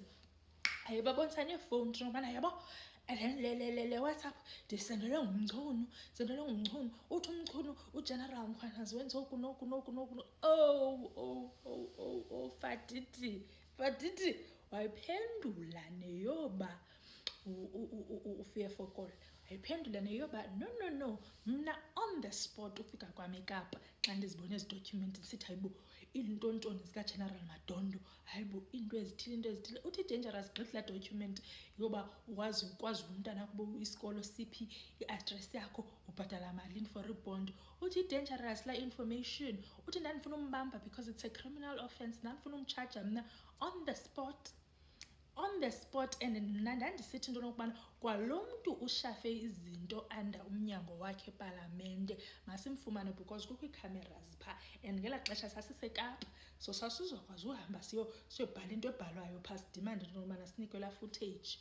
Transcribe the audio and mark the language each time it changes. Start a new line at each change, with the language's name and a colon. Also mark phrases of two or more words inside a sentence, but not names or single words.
Xhosa: Ayebabonisa neefowuni nto yokubana yabo le WhatsApp ndisendelwe ngumchunu, uthi umchunu uGeneral Mkhwanazi wenze oku noku. Oh, Fadidi wayiphendula neyoba uFiya Fokol. Wayiphendula neyoba no, mna
English: on the spot
Xhosa: ufika kwam eKapa xa ndizibona ezi document ndisithi hayibo iintontoni zikaGeneral Madondo, hayibo into ezithile. Uthi dangerous gqitha document yoba ukwazi umntana kubo isikolo siphi, i-address yakho, ubhatala malini for ibond. Uthi dangerous la information. Uthi ndandifuna umbamba
English: because it's a criminal offense,
Xhosa: ndandifuna umtshaja mna
English: on the spot,
Xhosa: and mna ndandisithi into yokubana kwalo mntu ushafe izinto under umnyango wakhe epalamente masimfumane because kukho ii-cameras phaa, and ngelaa xesha sasiseKapa, so sasizokwazi uhamba siyobhala into ebhalwayo phaa, sidimande into yokubana sinikwe laa footage.